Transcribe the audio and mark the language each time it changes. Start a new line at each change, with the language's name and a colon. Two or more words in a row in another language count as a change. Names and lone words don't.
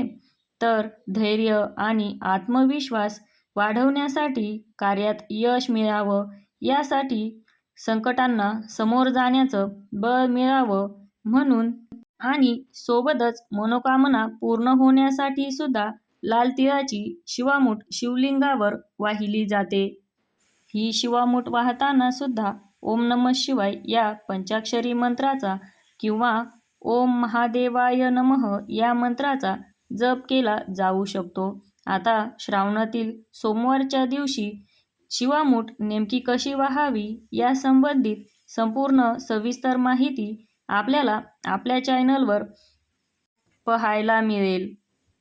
Marathi: तर धैर्य आणि आत्मविश्वास वाढवण्यासाठी, कार्यात यश मिळावं यासाठी, संकटांना समोर जाण्याचं बळ मिळावं म्हणून आणि सोबतच मनोकामना पूर्ण होण्यासाठी सुद्धा लाल तिळाची शिवामूठ शिवलिंगावर वाहिली जाते. ही शिवामूठ वाहताना सुद्धा
Sanskrit: ओम नमः शिवाय
Marathi: या पंचाक्षरी मंत्राचा किंवा
Sanskrit: ओम महादेवाय नमः
Marathi: या मंत्राचा जप केला जाऊ शकतो. आता श्रावणातील सोमवारच्या दिवशी शिवामूठ नेमकी कशी वाहावी या संबंधित संपूर्ण सविस्तर माहिती आपल्याला आपल्या चॅनलवर पाहायला मिळेल.